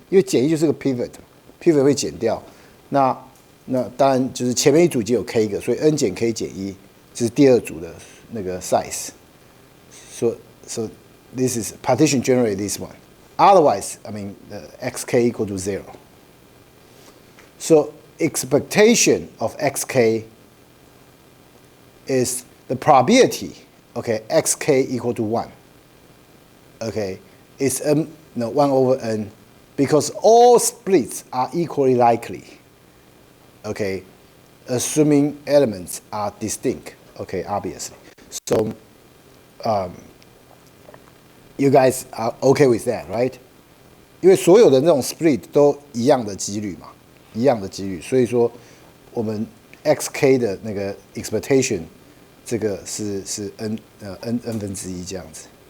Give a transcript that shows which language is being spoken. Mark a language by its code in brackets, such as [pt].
[zh] 因为减1就是个 pivot 会减掉。那当然就是前面一组已经有 k 个，所以 n 减 k 减1这是第二组的那个 size。 [en] So this is partition generate this one. Otherwise, the xk equal to 0. So expectation of xk is the probability, okay, xk equal to 1. Okay, it's 1 over n because all splits are equally likely. Okay, assuming elements are distinct. Okay, obviously. So you guys are okay with that, right? [zh] 因为所有的那种 split 都一样的几率嘛，所以说我们 xk 的那个 expectation 这个是 n 分之一这样子。